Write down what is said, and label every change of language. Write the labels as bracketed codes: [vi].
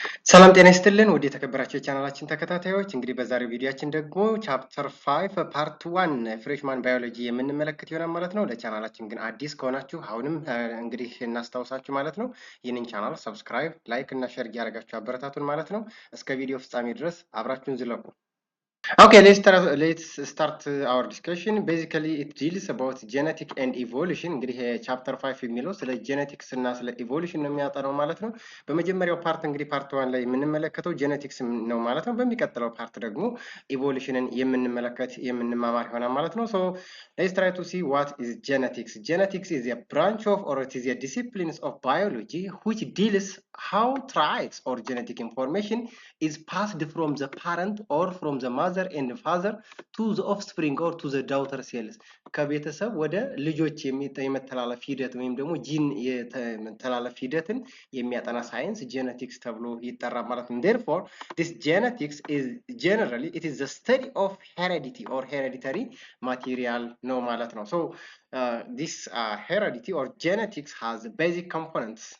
[am] ሰላም ጤና ይስጥልን ወደ የተከበራችሁ የቻናላችን ተከታታዮች እንግዲህ በዛሬው ቪዲዮአችን ደግሞ ቻፕተር 5 ፓርት 1 ፍሬሽማን ባዮሎጂ የምንመለከት ይሆናል ማለት ነው። ለቻናላችን ግን አዲስ ከሆናችሁ አሁንም እንግዲህ እናስታውሳችሁ ማለት ነው ይህንን ቻናል ሰብስክራይብ፣ ላይክ እና ሼር እያደረጋችሁ አበረታቱን ማለት ነው። እስከ ቪዲዮ ፍጻሜ ድረስ አብራችሁን ዝለቁ። [en] Okay, let's start our discussion. Basically, it deals about genetic and evolution. [am] እንግዲህ ቻፕተር 5 የሚለው ስለ ጄኔቲክስ እና ስለ ኢቮሉሽን ነው የሚያጠናው ማለት ነው። በመጀመሪያው ፓርት እንግዲህ ፓርት 1 ላይ የምንመለከተው ጄኔቲክስ ነው ማለት ነው። በሚቀጥለው ፓርት ደግሞ ኢቮሉሽንን የምንማማር ይሆናል ማለት ነው። [en] So, let's try to see what is genetics. Genetics is a branch of or it is a discipline of biology which deals how traits or genetic information is passed from the parent or from the mother and father to the offspring or to the daughter cells [am] ከቤተሰብ ወደ ልጆች የመተላለፍ ሂደት ወይም ደግሞ ጂን የመተላለፍ ሂደትን የሚያጠና ሳይንስ ጄኔቲክስ ተብሎ ይጠራል ማለት ነው። [en] Therefore, this genetics is generally it is the study of heredity or hereditary material [am] ነው ማለት ነው። [en] So this heredity or genetics has basic components.